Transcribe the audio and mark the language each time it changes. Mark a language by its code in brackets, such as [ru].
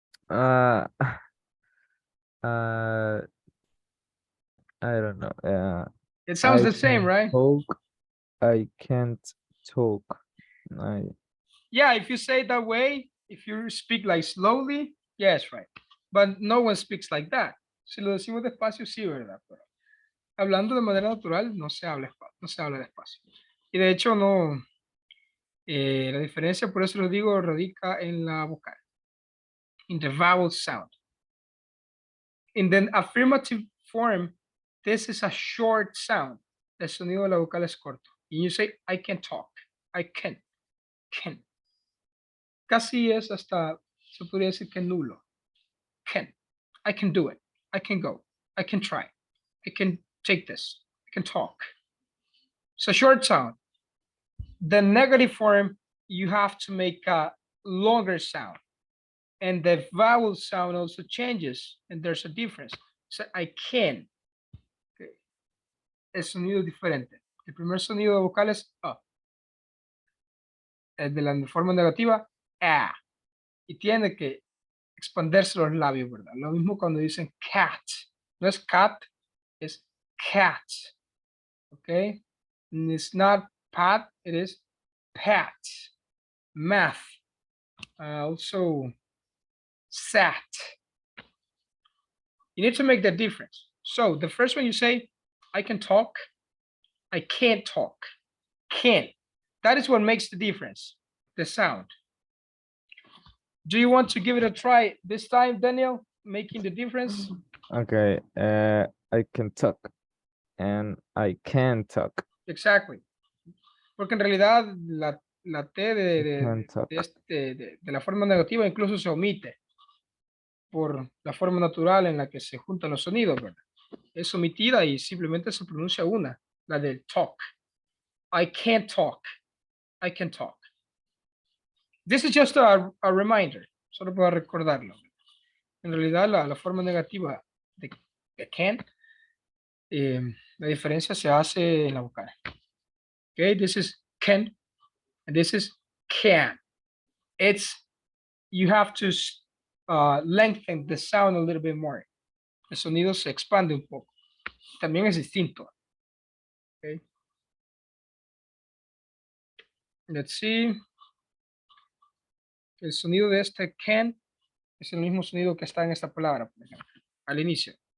[en] Uh, I don't know. It sounds I the same, can right? talk. I can't talk. Yeah, if you say it that way, if you speak like slowly, yes, right. But no one speaks like that. [es] Si lo decimos despacio, sí, ¿verdad? Pero hablando de manera natural, no se habla despacio. Y de hecho, no. La diferencia, por eso lo digo, radica en la vocal. [en] In the vowel sound. In the affirmative form, this is a short sound. [es] El sonido de la vocal es corto. [en] And you say, I can talk. I can. [es] Casi es hasta, se podría decir que nulo. [en] Can. I can do it. I can go. I can try. I can take this. I can talk. It's a short sound. The negative form, you have to make a longer sound. And the vowel sound also changes, and there's a difference. So I can. Okay. [es] El sonido diferente. El primer sonido vocal es A. El de la forma negativa, A. Y tiene que expandirse los labios, ¿verdad? Lo mismo cuando dicen cat. No es cat, es cat. Okay? [en] And it's not pat, it is pat. Math. Also, sat. You need to make that difference. So the first one you say, I can talk, I can't talk. Can. That is what makes the difference, the sound. Do you want to give it a try this time, Daniel, making the difference? Okay. I can talk and I can talk. [es] Exactly. Porque en realidad la T [en] Can't talk. [es] de la forma negativa incluso se omite por la forma natural en la que se juntan los sonidos, ¿verdad? Es omitida y simplemente se pronuncia una, la del talk. [en] I can't talk. I can talk. This is just a reminder, [es] solo para recordarlo. En realidad la forma negativa de can, la diferencia se hace en la vocal. [en] Okay, this is can, and this is can. You have to lengthen the sound a little bit more. [es] El sonido se expande un poco. También es distinto. Okay. [en] Let's see. [es] El sonido de este can es el mismo sonido que está en esta palabra, por ejemplo, al inicio.